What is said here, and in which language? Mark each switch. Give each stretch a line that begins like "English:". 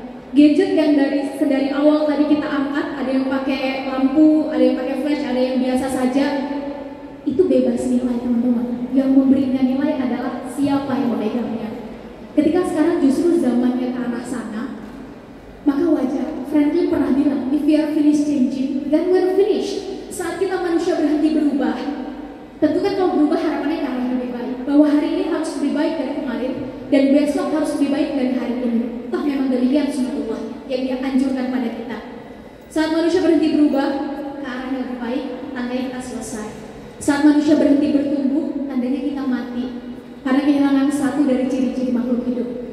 Indonesian: Gadget yang dari awal tadi kita angkat, ada yang pakai lampu, ada yang pakai flash, ada yang biasa saja, itu bebas nilai teman-teman. Yang memberinya nilai adalah siapa yang memegangnya. Ketika sekarang justru zamannya ke arah sana, maka wajar. Franklin pernah bilang,
English: if we are finished changing, then we're finished.
Indonesian: Saat kita manusia berhenti berubah, tentu kan kalau berubah harapannya ke arah lebih baik. Bahwa hari ini harus lebih baik dari kemarin, dan besok harus lebih baik dari hari ini. Toh memang demikian sunnatullah yang dia anjurkan pada kita. Saat manusia berhenti berubah ke arah yang lebih baik, tandanya kita selesai. Saat manusia berhenti bertumbuh, tandanya kita mati. Karena kehilangan satu dari ciri-ciri makhluk hidup.